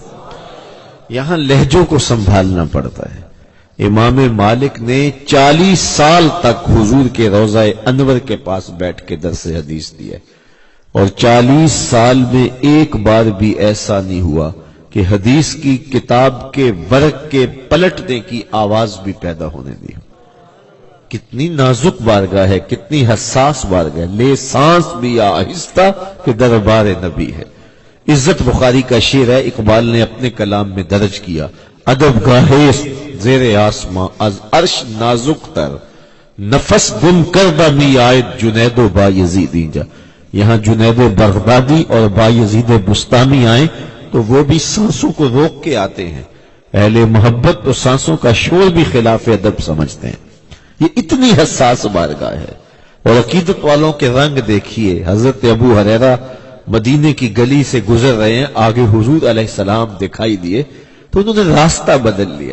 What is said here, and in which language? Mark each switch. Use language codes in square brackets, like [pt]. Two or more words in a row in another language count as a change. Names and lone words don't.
[ur] یہاں لہجوں کو سنبھالنا پڑتا ہے۔ امام مالک نے 40 سال تک حضور کے روضہ انور کے پاس بیٹھ کے درس حدیث دیا، اور 40 سال میں ایک بار بھی ایسا نہیں ہوا کہ حدیث کی کتاب کے ورق کے پلٹنے کی آواز بھی پیدا ہونے دی۔ کتنی نازک بارگاہ ہے، کتنی حساس بارگاہ، لے سانس بھی آہستہ کہ دربار نبی ہے۔ عزت بخاری کا شعر ہے، اقبال نے اپنے کلام میں درج کیا، [fa] ادب گاہے زیر آسماں از عرش نازک تر، نفس گم کردہ می آیت جنید و بایزید اینجا۔ [ur] یہاں جنید بغدادی اور بایزید بستامی آئیں تو وہ بھی سانسوں کو روک کے آتے ہیں۔ اہل محبت تو سانسوں کا شور بھی خلاف ادب سمجھتے ہیں۔ یہ اتنی حساس بارگاہ ہے۔ اور عقیدت والوں کے رنگ دیکھیے، حضرت ابو ہریرہ مدینے کی گلی سے گزر رہے ہیں، آگے حضور [ar] علیہ السلام [ur] دکھائی دیے تو انہوں نے راستہ بدل لیا۔